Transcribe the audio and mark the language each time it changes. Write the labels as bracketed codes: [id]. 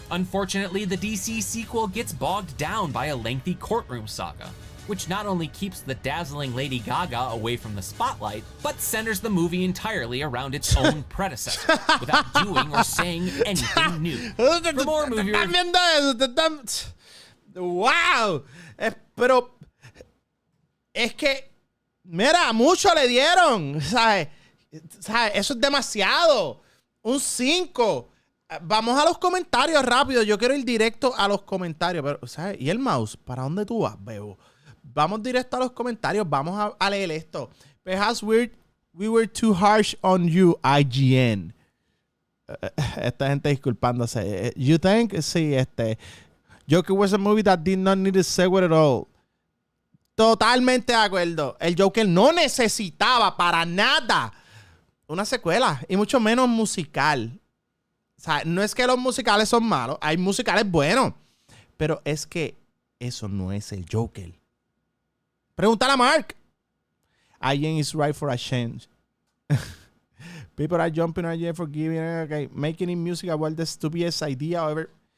[en] Unfortunately, the DC sequel gets bogged down by a lengthy courtroom saga, which not only keeps the dazzling Lady Gaga away from the spotlight, but centers the movie entirely around its own predecessor, without doing or saying anything new. For more movie [es] ¿Están viendo eso? ¿Te están- ¡Wow! Pero es que, mira, mucho le dieron. ¿Sabes? Eso es demasiado. Un 5. Vamos a los comentarios rápido. Yo quiero ir directo a los comentarios. Pero, ¿sabes? ¿Y el mouse? ¿Para dónde tú vas, Bebo? Vamos directo a los comentarios. Vamos a leer esto. [en] Perhaps we were too harsh on you, IGN. [es] Esta gente disculpándose. [en] You think? Sí, Joker was a movie that did not need a sequel at all. [es] Totalmente de acuerdo. El Joker no necesitaba para nada una secuela. Y mucho menos musical. O sea, no es que los musicales son malos. Hay musicales buenos. Pero es que eso no es el Joker. Pregúntale a Mark. [en] IGN is right for a change. People are jumping on IGN for giving, okay, making it music about the stupidest idea ever.